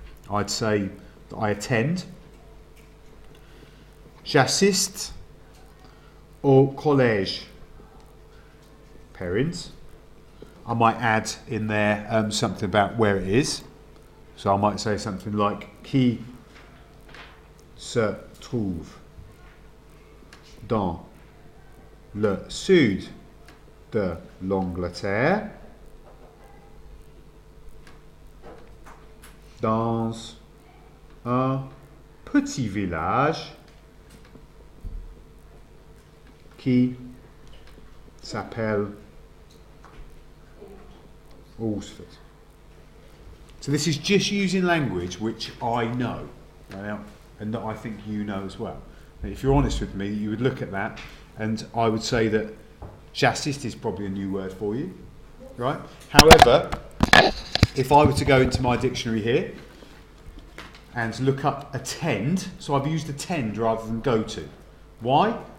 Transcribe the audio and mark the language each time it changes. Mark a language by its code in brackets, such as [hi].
[en] I'd say that I attend, [fr] j'assiste au collège. [en] Parents. I might add in there something about where it is. So I might say something like [fr] qui se trouve dans le sud de l'Angleterre, dans un petit village qui s'appelle Alresford. [en] So this is just using language which I know, and that I think you know as well. And if you're honest with me, you would look at that, and I would say that j'assiste is probably a new word for you, right? However, if I were to go into my dictionary here and look up attend, so I've used attend rather than go to. Why?